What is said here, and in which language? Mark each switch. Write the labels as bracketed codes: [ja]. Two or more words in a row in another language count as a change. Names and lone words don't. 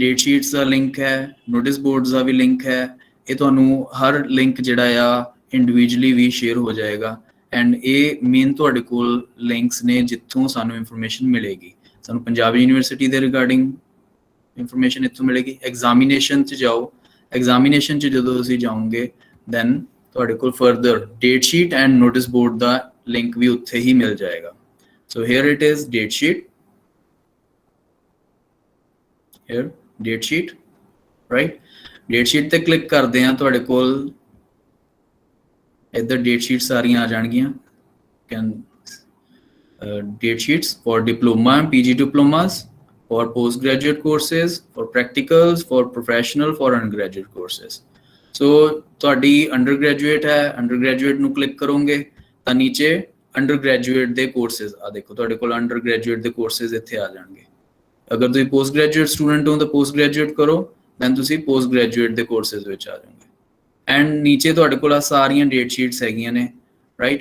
[en] date sheets [pa] ਦਾ ਲਿੰਕ ਹੈ, [en] notice boards [pa] ਦਾ ਵੀ ਲਿੰਕ ਹੈ। ਇਹ ਤੁਹਾਨੂੰ ਹਰ ਲਿੰਕ ਜਿਹੜਾ ਆ ਇੰਡੀਵਿਜੂਅਲੀ ਵੀ ਸ਼ੇਅਰ ਹੋ ਜਾਏਗਾ ਐਂਡ ਇਹ ਮੇਨ ਤੁਹਾਡੇ ਕੋਲ ਲਿੰਕਸ ਨੇ ਜਿੱਥੋਂ ਸਾਨੂੰ ਇਨਫੋਰਮੇਸ਼ਨ ਮਿਲੇਗੀ। ਸਾਨੂੰ ਪੰਜਾਬ ਯੂਨੀਵਰਸਿਟੀ ਦੇ [en] regarding information [pa] ਇੱਥੋਂ ਮਿਲੇਗੀ। ਐਗਜ਼ਾਮੀਨੇਸ਼ਨ 'ਚ ਜਾਓ, ਐਗਜ਼ਾਮੀਨੇਸ਼ਨ 'ਚ ਜਦੋਂ ਤੁਸੀਂ ਜਾਓਗੇ ਦੈਨ ਤੁਹਾਡੇ ਕੋਲ [en] further date sheet and notice board [pa] ਦਾ ਲਿੰਕ ਵੀ ਉੱਥੇ ਹੀ ਮਿਲ ਜਾਏਗਾ। [en] So here it is, date sheet. Here, date sheet, right? Date sheet [pa] ਤੇ click ਕਰਦੇ ਹਾਂ, ਤੁਹਾਡੇ ਕੋਲ ਇੱਧਰ [en] date sheet [pa] ਸਾਰੀਆਂ ਆ ਜਾਣਗੀਆਂ। [en] Can date sheets for diploma and PG diplomas, for postgraduate courses, for practicals, for professional, for undergraduate courses. [pa] So ਤੁਹਾਡੀ undergraduate ਹੈ, undergraduate ਨੂੰ click ਕਰੋਗੇ ਤਾਂ ਨੀਚੇ ਅੰਡਰਗ੍ਰੈਜੂਏਟ ਦੇ ਕੋਰਸਿਸ ਆ ਦੇਖੋ, ਤੁਹਾਡੇ ਕੋਲ ਅੰਡਰਗ੍ਰੈਜੂਏਟ ਦੇ ਕੋਰਸਿਸ ਇੱਥੇ ਆ ਜਾਣਗੇ। ਅਗਰ ਤੁਸੀਂ [en] post graduate student [pa] ਹੋ ਤਾਂ [en] post graduate [pa] ਕਰੋ, ਦੈਨ ਤੁਸੀਂ [en] post graduate [pa] ਦੇ ਕੋਰਸਿਸ ਵਿੱਚ ਆ ਜਾਓਗੇ। ਐਂਡ ਨੀਚੇ ਤੁਹਾਡੇ ਕੋਲ ਆ ਸਾਰੀਆਂ [en] date sheets [pa] ਹੈਗੀਆਂ ਨੇ, ਰਾਈਟ।